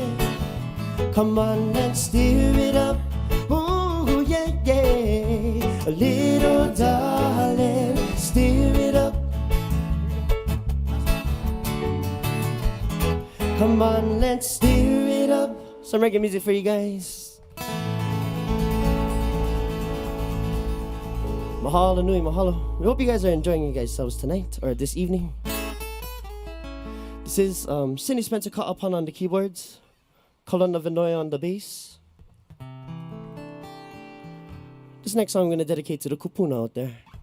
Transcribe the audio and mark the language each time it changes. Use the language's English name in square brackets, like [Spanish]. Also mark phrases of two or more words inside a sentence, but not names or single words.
[English] Come on, let's stir it up. Ooh, yeah, yeah. Little darling, stir it up. Come on, let's stir it up. Some reggae music for you guys. [Hawaiian] Mahalo nui, mahalo. [English] We hope you guys are enjoying yourselves tonight or this evening. This is Sydney Spencer Ka'apana on the keyboards, Kalona Vinoya on the bass. This next song I'm going to dedicate to the kupuna out there.